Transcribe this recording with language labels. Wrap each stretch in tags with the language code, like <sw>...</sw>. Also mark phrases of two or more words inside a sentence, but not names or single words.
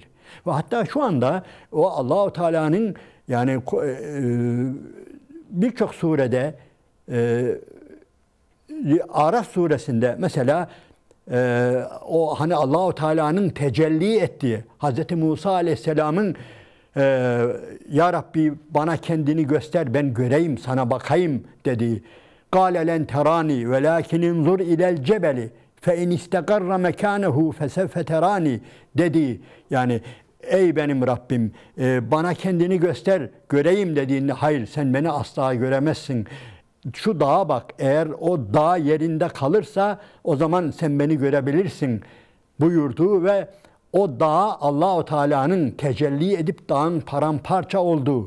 <tr>Ve hatta şu anda o Allah-u Teala'nın yani birçok surede Araf suresinde mesela o hani Allahu Teala'nın tecelli ettiği Hz. Musa Aleyhisselam'ın Ya Rabbi bana kendini göster ben göreyim sana bakayım dediği</tr> <ar>قَالَ لَنْ تَرَانِي وَلَاكِنْ انْظُرْ اِلَى الْجَبَلِ فَاِنْ اِسْتَقَرَّ مَكَانَهُ فَسَوْفَ تَرَانِي</ar> <tr>dediği yani ey benim Rabbim bana kendini göster göreyim dediğinde hayır sen beni asla göremezsin. Şu dağa bak eğer o dağ yerinde kalırsa o zaman sen beni görebilirsin buyurduğu ve o dağa Allah-u Teala'nın tecelli edip dağın paramparça olduğu.</tr>